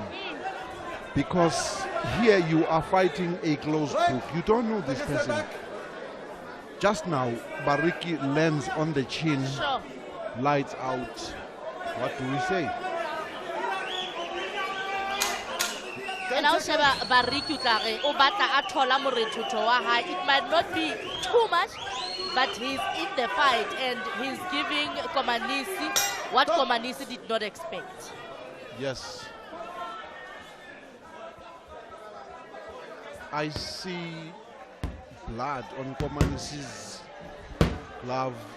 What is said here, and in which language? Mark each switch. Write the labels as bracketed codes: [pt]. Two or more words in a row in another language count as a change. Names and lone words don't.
[en] Because here you are fighting a closed book. You don't know this person. Just now, Bariki lands on the chin. Sure. Lights out. What do we say? And also [st] Bariki utare o batla a thola morethuto wa hae. [en] It might not be too much, but he's in the fight and he's giving Komanisi what Komanisi did not expect. Yes. I see blood on Komanisi's glove.